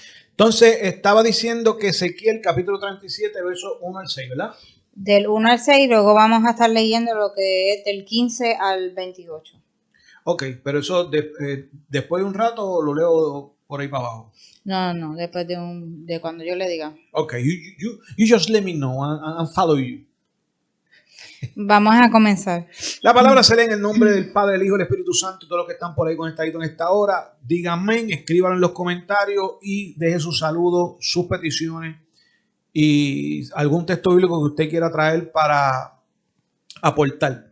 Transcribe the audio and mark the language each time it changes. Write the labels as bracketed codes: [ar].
[es] Entonces, estaba diciendo que Ezequiel capítulo 37, versos 1 al 6, ¿verdad? Del 1 al 6, luego vamos a estar leyendo lo que es del 15 al 28. Ok, pero eso después de un rato lo leo por ahí para abajo. No, después de cuando yo le diga. [en] Ok, you just let me know and follow you. [es] Vamos a comenzar. La palabra se lee en el nombre del Padre, del Hijo y del Espíritu Santo. Todos los que están por ahí conectaditos en esta hora, díganme, escríbanlo en los comentarios y dejen sus saludos, sus peticiones y algún texto bíblico que usted quiera traer para aportar.